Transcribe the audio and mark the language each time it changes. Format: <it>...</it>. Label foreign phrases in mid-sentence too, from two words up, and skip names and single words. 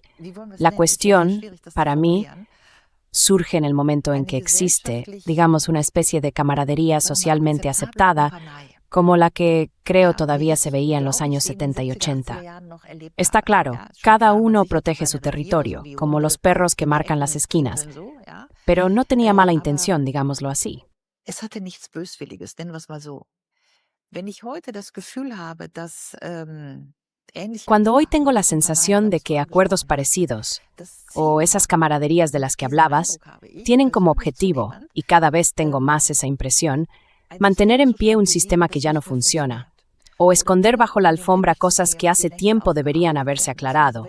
<es>La cuestión, para mí, surge en el momento en que existe, digamos, una especie de camaradería socialmente aceptada, como la que creo todavía se veía en los años 70 y 80. Está claro, cada uno protege su territorio, como los perros que marcan las esquinas, pero no tenía mala intención, digámoslo así.</es> <de>Es hatte nichts Böswilliges, nennen wir es mal so. Wenn ich heute das Gefühl habe, dass</de> <es>Cuando hoy tengo la sensación de que acuerdos parecidos, o esas camaraderías de las que hablabas, tienen como objetivo, y cada vez tengo más esa impresión, mantener en pie un sistema que ya no funciona, o esconder bajo la alfombra cosas que hace tiempo deberían haberse aclarado.</es>